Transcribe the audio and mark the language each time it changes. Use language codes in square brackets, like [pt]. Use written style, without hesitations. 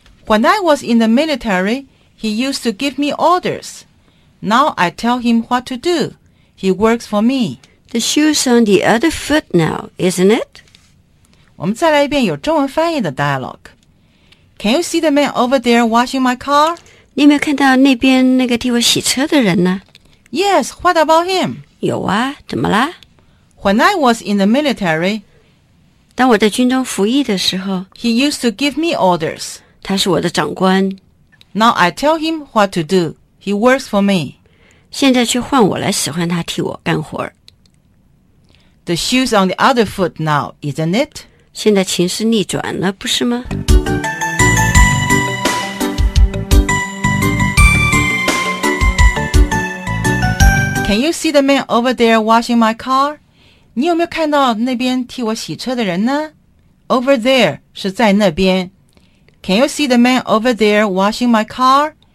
[en] When I was in the military, he used to give me orders. Now I tell him what to do. He works for me. The shoe's on the other foot now, isn't it? [zh] 我们再来一遍有中文翻译的 dialogue. [en] Can you see the man over there washing my car? [zh] 你有没有看到那边那个替我洗车的人呢？ [en] Yes, what about him? [zh] 有啊，怎么啦？ [en] When I was in the military... [zh] 当我在军中服役的时候 [en] He used to give me orders. [zh] 他是我的长官。 [en] Now I tell him what to do. He works for me. [zh] 现在却换我来使唤他替我干活。 [en] The shoe's on the other foot now, isn't it? [zh] 现在情势逆转了，不是吗？ [en] Can you see the man over there washing my car? [zh] 你有没有看到那边替我洗车的人呢？ [en] Over there [zh] 是在那边。 [en] Can you see the man over there washing my car?